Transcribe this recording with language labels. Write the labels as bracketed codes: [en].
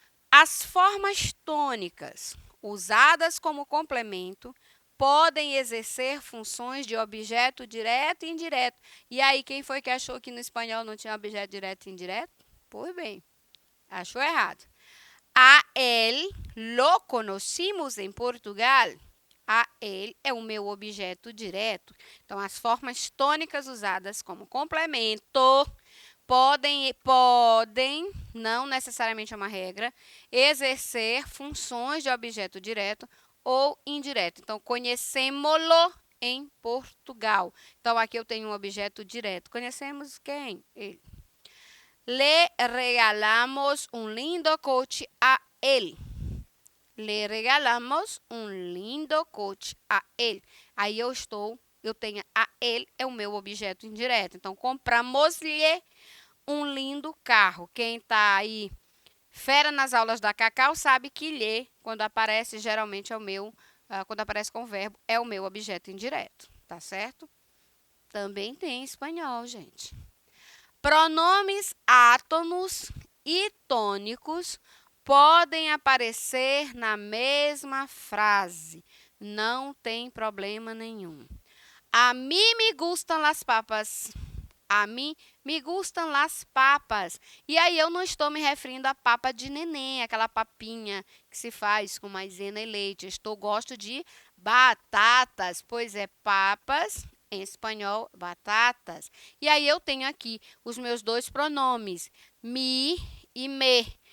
[pt] As formas tônicas usadas como complemento podem exercer funções de objeto direto e indireto. E aí, quem foi que achou que no espanhol não tinha objeto direto e indireto? Pois bem, achou errado. [es] A él lo conocimos em Portugal. [pt] A ele é o meu objeto direto. Então, as formas tônicas usadas como complemento podem, não necessariamente é uma regra, exercer funções de objeto direto ou indireto. Então, conhecemos-lo em Portugal. Então, aqui eu tenho um objeto direto. Conhecemos quem? Ele. [es] Le regalamos un lindo coche a él. [pt] Le regalamos um lindo coche a ele. Aí eu estou eu tenha a ele, é o meu objeto indireto. Então, compramos-lhe um lindo carro. Quem está aí fera nas aulas da Cacau sabe que lhe, quando aparece, geralmente é o meu, quando aparece com o verbo, é o meu objeto indireto, tá certo? Também tem em espanhol, gente. Pronomes átonos e tônicos podem aparecer na mesma frase. Não tem problema nenhum. [es] A mim me gustam las papas. A mim me gustam las papas. [pt] E aí eu não estou me referindo à papa de neném, aquela papinha que se faz com maisena e leite. Gosto de batatas, pois é papas, em espanhol, batatas. E aí eu tenho aqui os meus dois pronomes, mi e me.